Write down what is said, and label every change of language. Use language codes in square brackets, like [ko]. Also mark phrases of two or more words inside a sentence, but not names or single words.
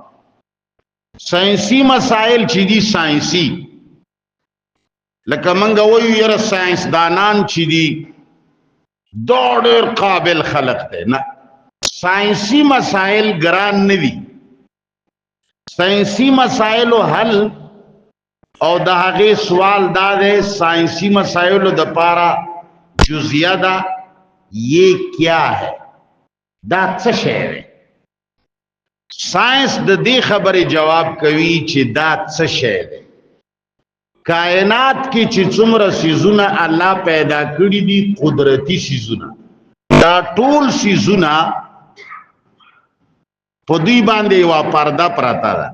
[ps] ساینسي مسائل چې دي ساینسي، لکه منګه وایو یاره ساینسدانان چې دي دا ډېر قابل خلق دی، نه، ساینسی مسائل ګران نه دي. ساینسی مسائلو حل او د هغې سوال دا دی، ساینسی مسائلو د پاره جزیه ده، [ur] یہ کیا ہے، [ps] دا څه شی دی. ساینس د دې خبرې جواب کوي چې دا څه شی دی. کائنات کې چې څومره سیزونه الله پیدا کړي دي قدرتی سیزونه، دا ټول سیزونه په دوی باندې یوه پرده پرته ده.